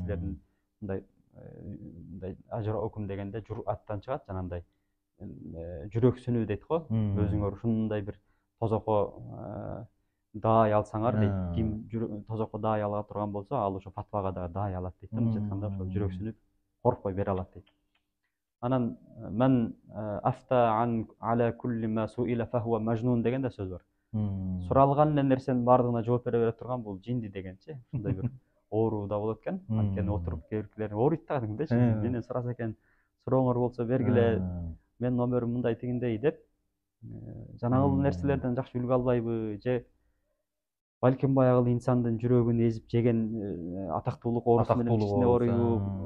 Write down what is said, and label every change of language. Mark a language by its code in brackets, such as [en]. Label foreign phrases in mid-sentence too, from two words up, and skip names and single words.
[ky] Силердин мындай ажраукум дегенде жураттан чыгат, жанагындай жүрөксүнүү дейт го. Өзүңөр ушундай бир тозокко даай алсаңар дейт. Ким тозокко даай ала турган болсо, ал ошо фатвага да даай алат дейт. Мындайча айтканда ошо жүрөксүнүп коркпой бере алат дейт. [ar] Анан من أفتى على كل ما سئل فهو مجنون [ky] деген да сөз бар. Суралган эле нерсенин баардыгына жооп бере турган бул жинди дегенчи. Ушундай бир оору да болот экен. Анткени отуруп кээ биркилер ооруйт да кадимгидечи. Менен сураса экен, сурооңор болсо бергиле, менин номерим мындай тигиндей деп жанагыл нерселерден жакшы үлгү албайбы же балким баягы инсандын жүрөгүн эзип жеген атактуулук оорусу менен кичине ооруйбу?